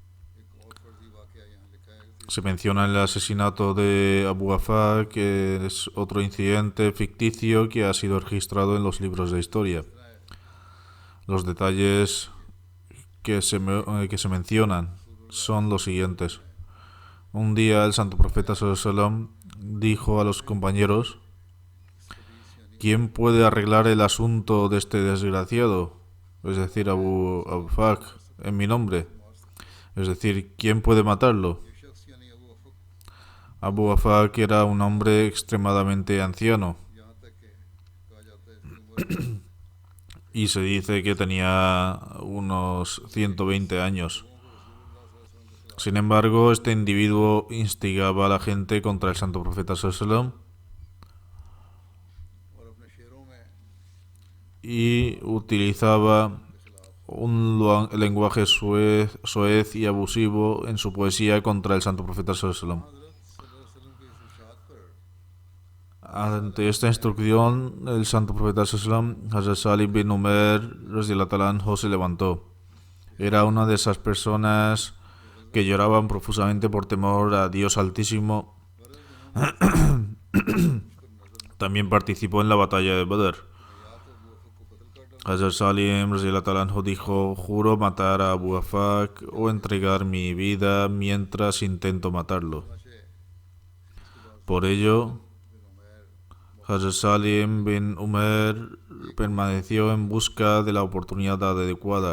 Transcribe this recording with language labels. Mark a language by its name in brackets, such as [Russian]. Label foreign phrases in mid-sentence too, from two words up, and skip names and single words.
[Spanish] Se menciona el asesinato de Abu Afak, que es otro incidente ficticio que ha sido registrado en los libros de historia. Los detalles que se mencionan son los siguientes. Un día el santo profeta [Arabic] صلى الله عليه وسلم [Spanish] dijo a los compañeros: ¿quién puede arreglar el asunto de este desgraciado? Es decir, Abu Afak, en mi nombre. Es decir, ¿quién puede matarlo? Abu Afak era un hombre extremadamente anciano y se dice que tenía unos 120 años. Sin embargo, este individuo instigaba a la gente contra el santo profeta [Arabic] صلى الله عليه وسلم [Spanish] y utilizaba un lenguaje soez y abusivo en su poesía contra el santo profeta [Arabic] صلى الله عليه وسلم. [Spanish] Ante esta instrucción, el santo profeta [Arabic] صلى الله عليه وسلم, [Spanish] Hazrat Salim bin Umar [Arabic] رضي الله عنه, [Spanish] se levantó. Era una de esas personas que lloraban profusamente por temor a Dios Altísimo. También participó en la batalla de Badr. Hazrat Salim [Arabic] رضي الله عنه [Spanish] dijo: juro matar a Abu Afak o entregar mi vida mientras intento matarlo. Por ello, Hazrat Salim bin Umar permaneció en busca de la oportunidad adecuada.